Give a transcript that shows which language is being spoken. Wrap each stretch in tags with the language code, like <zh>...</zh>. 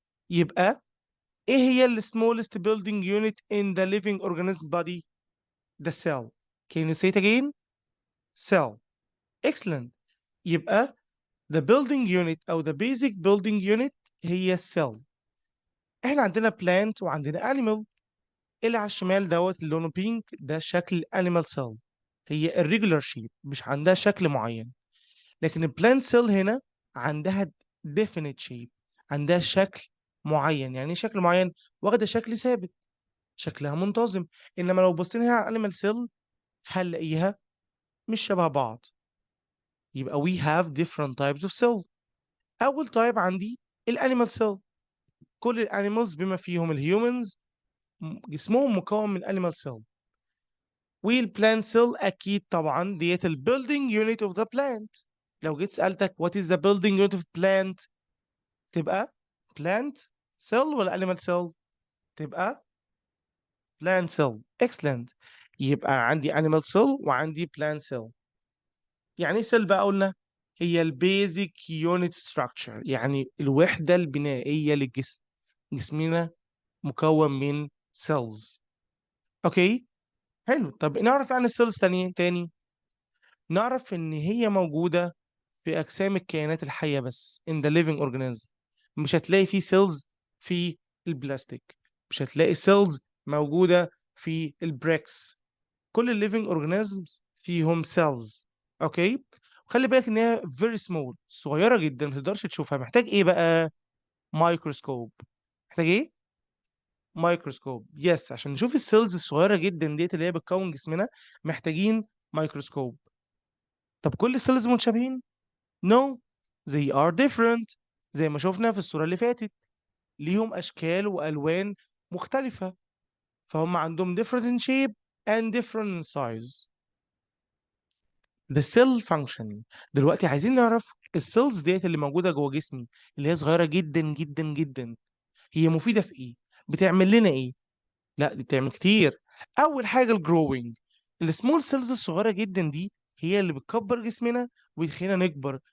<ar>يبقى ايه هي ال</ar> <en>smallest building unit in the living organism body؟ The cell. Can you say it again؟ Cell. Excellent.</en> <ar>يبقى the building unit أو</ar> <en>the basic building unit</en> <ar>هي السيل. احنا عندنا plant وعندنا animal. اللي على الشمال دوت اللي لونه بينك ده شكل animal cell، هي</ar> <en>irregular shape،</en> <ar>مش عندها شكل معين. لكن البلانت سيل هنا عندها</ar> <en>definite shape،</en> <ar>عندها شكل معين. يعني ايه شكل معين؟ واخده شكل ثابت، شكلها منتظم. انما لو بصينا هنا على الانيمال سيل هنلاقيها مش شبه بعض. يبقى</ar> <en>we have different types of cell.</en> <ar>اول تايب عندي الانيمال سيل. كل الانيمالز بما فيهم الهيومنز جسمهم مكون من انيمال سيل. والبلانت سيل اكيد طبعا ديت</ar> <en>البيلدينج unit of the plant.</en> <ar>لو جيت سالتك</ar> <en>what is the building unit of plant، تبقى plant cell ولا animal cell؟ تبقى plant cell. excellent.</en> <ar>يبقى عندي animal cell وعندي plant cell. يعني ايه cell بقى؟ قلنا هي البيزك يونت structure، يعني الوحدة البنائية للجسم. جسمنا مكون من cells. اوكي. حلو. طب نعرف يعني السيلز تاني. نعرف ان هي موجودة في اجسام الكائنات الحيه بس</ar> <en>in the living organism.</en> <ar>مش هتلاقي فيه سيلز في البلاستيك، مش هتلاقي سيلز موجوده في البريكس. كل الليفنج اورجانيزمز فيهم سيلز. اوكي. وخلي بالك ان هي</ar> <en>very small,</en> <ar>صغيره جدا ما تقدرش تشوفها. محتاج ايه بقى؟ مايكروسكوب. محتاج ايه؟ مايكروسكوب. يس، عشان نشوف السيلز الصغيره جدا ديت اللي هي بتكون جسمنا محتاجين مايكروسكوب. طب كل السيلز متشابهين؟</ar> <en>No, they are different.</en> <ar>زي ما شفنا في الصورة اللي فاتت، ليهم أشكال وألوان مختلفة. فهم عندهم</ar> <en>different in shape and different in size. The cell function.</en> <ar>دلوقتي عايزين نعرف السيلز ديت اللي موجودة جوه جسمي، اللي هي صغيرة جدا جدا جدا، هي مفيدة في إيه؟ بتعمل لنا إيه؟ لا، دي بتعمل كتير. أول حاجة الجروينج. السمول سيلز الصغيرة جدا دي هي اللي بتكبر جسمنا وتخلينا نكبر.</ar>